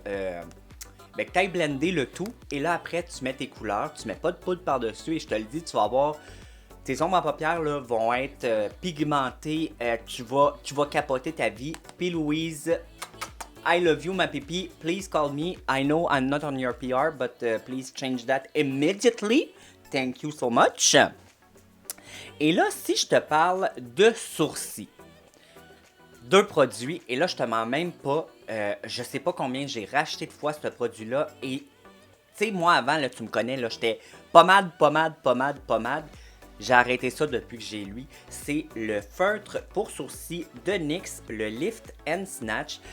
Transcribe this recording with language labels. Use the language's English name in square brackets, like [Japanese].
[French] que tu ailles blender le tout et là après tu mets tes couleurs, tu mets pas de poudre par-dessus et je te le dis, tu vas avoir tes ombres à paupières là, vont être pigmentées, tu vas capoter ta vie. P. [English] Louise, I love you [French] ma pipi, [English] please call me, I know I'm not on your PR but please change that immediately, thank you so much. [French] Et là si je te parle de sourcils, deux produits, et là je te mens même pas, je sais pas combien j'ai racheté de fois ce produit-là, et Tu sais, moi, avant, là, tu me connais, là, j'étais pommade, pommade, pommade, pommade. J'ai arrêté ça depuis que j'ai lui. C'est le feutre pour sourcils de NYX, le Lift and Snatch.